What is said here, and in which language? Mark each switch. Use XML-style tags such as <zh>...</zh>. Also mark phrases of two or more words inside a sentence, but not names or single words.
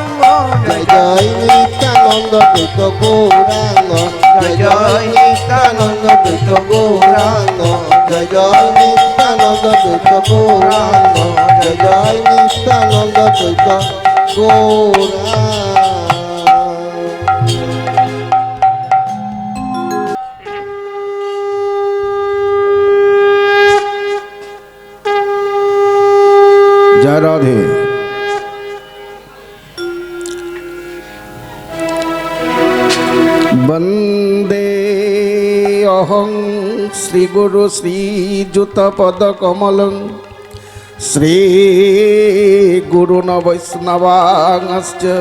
<bn>জয় দ্বৈত গৌরাঙ্গ জয় জয় নিত্যানন্দ দ্বৈত গৌরাঙ্গ জয় জয় নিত্যানন্দ দ্বৈত গৌরাঙ্গ জয় জয় নিত্যানন্দ দ্বৈত গৌরাঙ্গ।</bn> <hi>जय राधे।</hi> <sa>वंदे अहं श्रीगुरु श्रीयुतपदकमलं श्रीगुरुन् वैष्णवांश्च</sa>